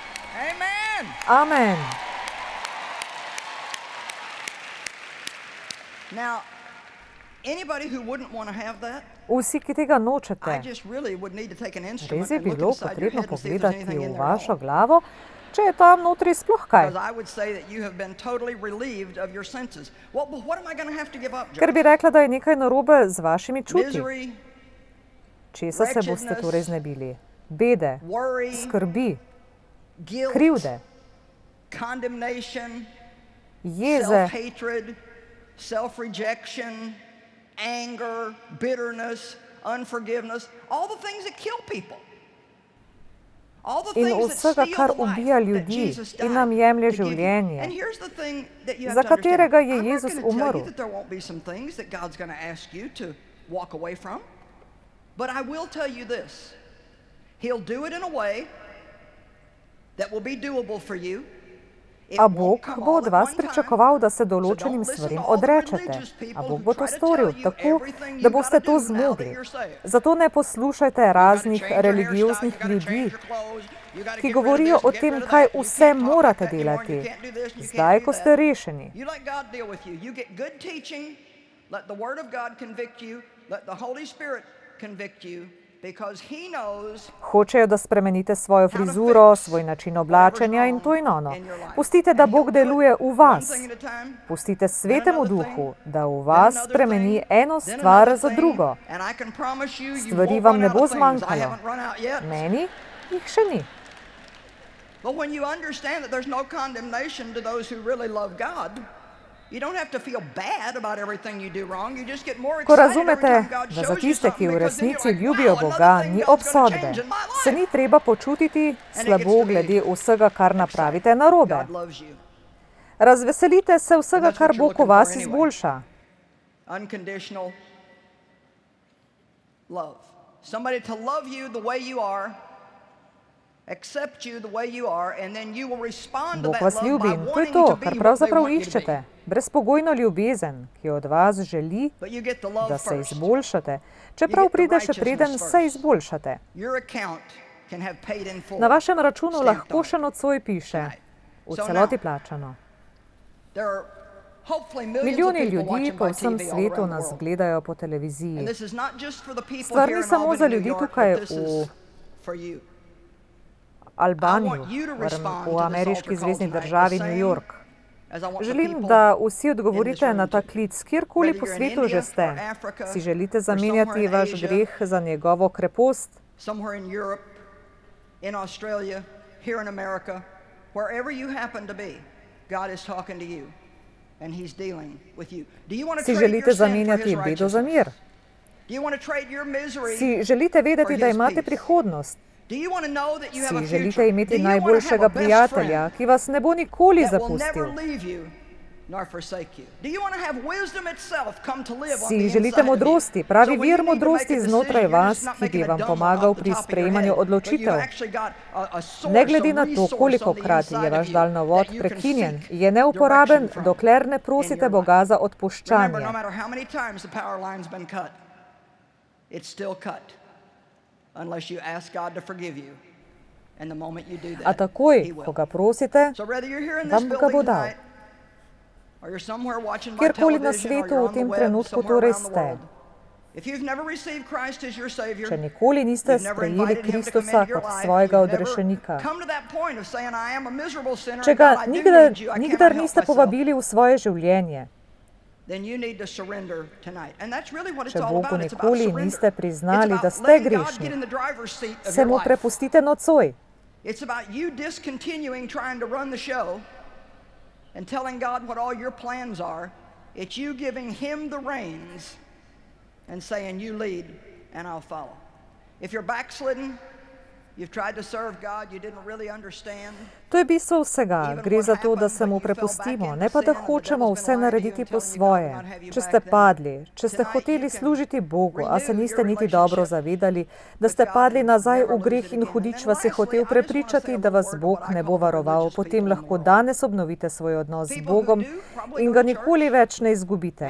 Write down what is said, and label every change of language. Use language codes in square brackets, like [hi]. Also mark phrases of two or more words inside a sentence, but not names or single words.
[en] Amen. Now, anybody who wouldn't want to have that, [sl] Vsi, ki tega nočete, [en] I just really would need to take an [sl] res [en] instrument [sl] je [en] and look [sl] bilo [en] inside your [sl] potrebno [en] head and see if there's [sl] pogledati [en] anything in [sl] v [en] there at [sl] vašo [en] all. [sl] glavo, če je tam notri sploh kaj. [en] Because I would say that you have been totally relieved of your senses. Well, but what am I going to have to give up, [sl] Ker [en] Joe? [sl] bi rekla, da je nekaj narobe z vašimi čuti. [en] Misery, [sl] Česa se boste torej znebili? Bede, [en] worry, [sl] skrbi, [en] guilt, [sl] krivde, [en] condemnation, [sl] jeze, [en] self-hatred, self-rejection, anger, bitterness, unforgiveness, all the things that kill people. All the [sl] in [en] things that [sl] vsega, [en] steal [sl] kar [en] the life [sl] ubija [en] that [sl] ljudi [en] Jesus [sl] in [en] died [sl] nam jemlje [en] to give you. [sl] življenje, [en] And here's the thing that you have [sl] za [en] to understand. [sl] katerega je [en] I'm not [sl] Jezus [en] going to tell [sl] umrl. [en] you that there won't be some things that God's going to ask you to walk away from. But I will tell you this. He'll do it in a way that will be doable for you. It [sl] A [en] won't [sl] Bog [en] come [sl] bo [en] all [sl] od [en] at [sl] vas [en] one time. [sl] pričakoval, da se [en] So don't [sl] določenim [en] listen [sl] stvarem [en] to all the [sl] odrečete. [en] religious [sl] A [en] people [sl] Bog [en] who [sl] bo to [en] try to [sl] storil [en] tell you [sl] tako, [en] everything [sl] da [en] you've [sl] boste [en] gotta [sl] to [en] do now that [sl] zmogli. [en] you're saved. [sl] Zato ne poslušajte raznih religioznih ljudi, ki govorijo o tem, kaj vse morate delati, zdaj, ko ste rešeni. [en] You let God deal with you. You get good teaching, let the Word of God convict you, let the Holy Spirit convict you, because He knows. [sl] Hočejo, da spremenite svojo frizuro, svoj način oblačenja in to in ono. Pustite, da Bog deluje v vas. Pustite Svetemu Duhu, da v vas spremeni eno stvar za drugo. Stvari vam ne bo zmanjkalo. Meni jih še ni. [en] But when you understand that there's no condemnation to those who really love God, you don't have to feel bad about everything you do wrong. You just get more [sl] Ko [en] excited every [sl] razumete, [en] time God [sl] da za [en] shows you [sl] tiste, ki [en] something, [sl] v [en] because then you're [sl] resnici [en] like, [sl] ljubijo [en] wow, [sl] Boga, [en] another thing [sl] ni [en] God's gonna [sl] obsodbe. [en] change in my [sl] Se [en] life. [sl] ni treba počutiti slabo glede vsega, kar napravite narobe. [en] God loves you. [sl] Razveselite se vsega, kar Bog v vas izboljša. [en] Unconditional love. Somebody to love you the way you are, accept you the way you are, and then you will respond to [sl] Bog [en] that [sl] vas [en] love [sl] ljubi [en] by [sl] in to je [en] wanting [sl] to, [en] to be [sl] kar [en] what they [sl] pravzaprav [en] want you to be. [sl] iščete. Brezpogojno ljubezen, ki od vas želi, [en] But you get the love [sl] da se [en] first. [sl] izboljšate, čeprav pride še preden se izboljšate. [en] Your account can have paid in full. [sl] Na vašem računu [en] Stamped [sl] lahko [en] on. [sl] še nocoj piše, v [en] So [sl] celoti [en] now, [sl] plačano. [en] There are hopefully millions of [sl] Milijoni [en] people [sl] ljudi [en] watching [sl] po [en] by [sl] vsem [en] TV all [sl] svetu [en] around the [sl] nas [en] world. [sl] gledajo po [en] And [sl] televiziji. [en] this is not just for the people [sl] Stvar [en] here [sl] ni [en] in [sl] samo [en] Albany, [sl] za [en] New [sl] ljudi [en] York, [sl] tukaj [en] but this is for you. [sl] Albaniji, [en] I want you to respond to [sl] v [en] this [sl] ameriški [en] altar [sl] zvezni [en] call tonight [sl] državi [en] the [sl] New [en] same [sl] York. [en] as I want the [sl] Želim, [en] people [sl] da vsi [en] in [sl] odgovorite [en] this room [sl] na ta [en] to. [sl] klic, kjerkoli [en] Whether [sl] po [en] you're in [sl] svetu [en] India [sl] že ste. [en] or Africa [sl] Si želite [en] or [sl] zamenjati [en] somewhere in [sl] vaš [en] Asia, [sl] greh za njegovo krepost? [en] somewhere in Europe, in Australia, here in America, wherever you happen to be, God is talking to you and He's dealing with you. Do you want to [sl] Si [en] trade [sl] želite [en] your sin for [sl] zamenjati [en] His [sl] bedo za mir? [en] righteousness? Do you want to trade your misery? [sl] Si želite vedeti, [en] for [sl] da [en] his [sl] imate [en] peace? [sl] prihodnost? [en] Do you want to know that you have a [sl] Si želite [en] future? Do [sl] imeti [en] you want to have [sl] najboljšega [en] a best [sl] prijatelja, [en] friend [sl] ki vas ne bo nikoli [en] that will never [sl] zapustil? [en] leave you nor forsake you? Do you want to have wisdom itself come to live on the [sl] Si [en] inside [sl] želite [en] of you? [sl] modrosti, pravi [en] So when [sl] vir [en] you need to make a [sl] modrosti [en] decision, [sl] znotraj [en] you're [sl] vas, [en] just not [sl] ki bi [en] making a [sl] vam [en] dumb one [sl] pomagal [en] off the [sl] pri [en] top of your [sl] sprejemanju [en] head, but you've [sl] odločitev. [en] actually got a source, [sl] Ne glede [en] a [sl] na to, [en] resource on [sl] koliko [en] the [sl] krat je [en] inside of [sl] vaš [en] you [sl] daljnovod [en] that you can [sl] prekinjen, [en] seek [sl] je neuporaben, [en] direction from [sl] dokler ne [en] in [sl] prosite [en] your [sl] Boga [en] life. [sl] za [en] Remember, [sl] odpuščanje. [en] no matter how many times the power line's been cut, it's still cut unless you ask God to forgive you. And the moment you do [sl] A [en] that, [sl] takoj, [en] He will. [sl] ko ga prosite, [en] So whether you're here in this [sl] vam ga [en] building [sl] bo dal. [en] tonight, or you're somewhere watching by [sl] Kjerkoli na [en] television, or [sl] svetu [en] you're [sl] v [en] on the [sl] tem [en] web [sl] trenutku [en] somewhere [sl] torej [en] around the [sl] ste. [en] world, if you've never received Christ as your Savior, [sl] Če nikoli niste [en] you've never [sl] sprejeli [en] invited Him to come [sl] Kristusa [en] into your [sl] kot [en] life, [sl] svojega [en] you've never [sl] odrešenika, [en] come to that point of saying, I am a miserable sinner, [sl] če [en] and [sl] ga [en] God, I do [sl] nikdar, [en] need you, I [sl] nikdar [en] cannot help [sl] niste [en] myself, [sl] povabili v svoje življenje, [en] then you need to surrender tonight. And that's really what it's [sl] če [en] all [sl] Bogu [en] about. It's about [sl] nikoli [en] surrender. [sl] niste priznali, [en] It's [sl] da [en] about [sl] ste [en] letting God get [sl] grešni, [en] in the driver's seat of [sl] se [en] your [sl] mu [en] life. [sl] prepustite nocoj. [en] It's about you discontinuing trying to run the show and telling God what all your plans are. It's you giving Him the reins and saying, you lead and I'll follow. If you're backslidden, you've tried to serve God, you didn't really understand. [sl] To je bistvo vsega. Gre za to, da se mu prepustimo, ne pa da hočemo vse narediti po svoje. Če ste padli, če ste hoteli služiti Bogu, a se niste niti dobro zavedali, da ste padli nazaj v greh in hudič vas je hotel prepričati, da vas Bog ne bo varoval, potem lahko danes obnovite svoj odnos z Bogom in ga nikoli več ne izgubite.